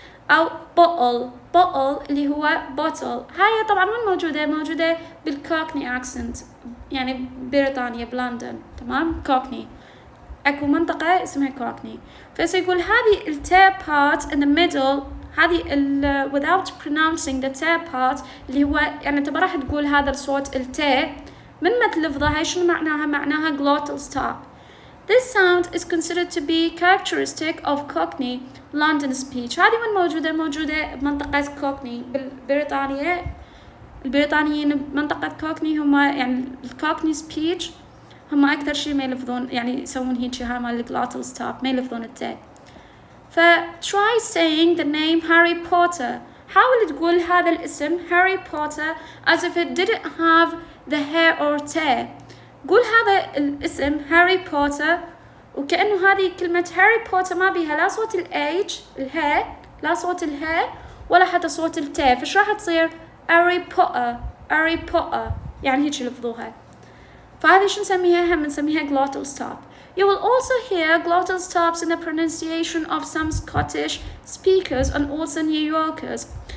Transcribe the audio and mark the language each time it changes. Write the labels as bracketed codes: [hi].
[ar] أو بوتل اللي هو بوتل، هاي طبعا وين موجودة؟ موجودة بالكوكني أكسنت يعني بريطانيا بلندن، تمام؟ كوكني اكو منطقة اسمها كوكني. فسيقول هذه التاء [en] part in the middle، [ar] هذه [en] without pronouncing the [ar] تاء part اللي هو يعني انت ما راح تقول هذا الصوت التاء من ما تلفظها. هاي شنو معناها؟ معناها glottal stop. [en] This sound is considered to be characteristic of Cockney London speech. [ar] هذه وين موجودة؟ موجودة بمنطقة كوكني بالبريطانيا. البريطانيين بمنطقة كوكني هم يعني الكوكني speech هم أكثر شيء ما يلفظون يعني يسوون هيك هاي مال glottal stop، ما يلفظون التاء. [en] ف try saying the name Harry Potter. [ar] حاول تقول هذا الاسم [en] Harry Potter as if it didn't have the hair or تاء. [ar] قول هذا الاسم هاري بوتر وكأنه هذه كلمة هاري بوتر ما بيها لا صوت الH الهاء، لا صوت الهاء ولا حتى صوت التاء. فش راح تصير؟ هاري بوتر يعني هيك يلفظوها. فهذه شو نسميها؟ هم نسميها glottal stop. [en] You will also hear glottal stops in the pronunciation of some Scottish speakers and also New Yorkers.